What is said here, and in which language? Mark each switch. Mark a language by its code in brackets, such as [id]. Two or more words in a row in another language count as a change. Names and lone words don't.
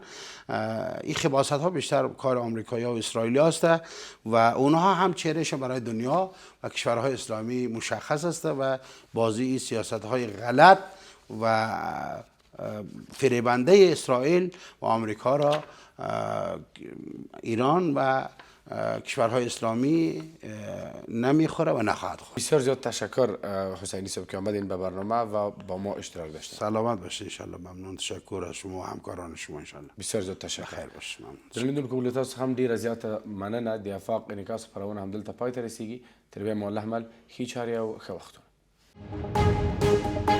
[fa] این خباثت ها بیشتر کار آمریکایی‌ها و اسرائیلی هست و اونها هم چهرهش برای دنیا و کشورهای اسلامی مشخص است و بازی سیاست های غلط و فریبنده اسرائیل و آمریکا را ایران و کشورهای اسلامی نمیخوره و نخواهد خورد. بسیار زیاد تشکر حسینی صاحب که آمدین به برنامه و با ما اشتراک داشتید. سلامت باشید [ar] ان شاء الله. [fa] ممنون، تشکر از شما و همکاران شما [ar] ان شاء الله. [fa] بسیار زیاد تشکر. خیر باشید. ممنون. [ps] درنیدونکو له تاسو هم ډیره زیاته مننه. د افاق انعکاس خپرونه همدلته پای ته رسیږي. تر بیا مو الله مل ښې چارې او ښه وختونه.